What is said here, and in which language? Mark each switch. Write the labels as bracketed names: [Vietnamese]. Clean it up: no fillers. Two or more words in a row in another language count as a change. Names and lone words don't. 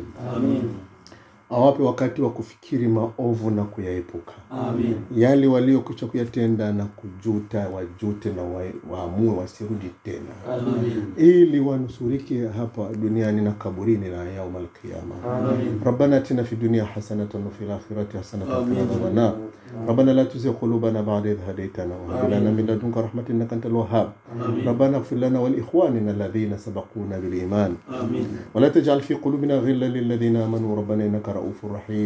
[Swahili] Amin. Awape wakati wa kufikiri maovu na kuyaepuka. Amin. Yale waliokucha kuyatenda na kujuta, wajute na waamue wasirudi tena. Amin. Ili wanusurike hapa duniani na kaburini na [Arabic] يوم القيامة. [Swahili] Amin. [Arabic] ربنا آتنا في الدنيا حسنة وفي الآخرة حسنة وقنا عذاب النار. ربنا لا تزغ قلوبنا بعد إذ هديتنا وهب لنا من لدنك رحمة إنك أنت الوهاب. ربنا اغفر لنا ولإخواننا الذين سبقونا بالإيمان. Amin. ولا تجعل في قلوبنا غلا للذين آمنوا ربنا إنك رؤوف رحيم.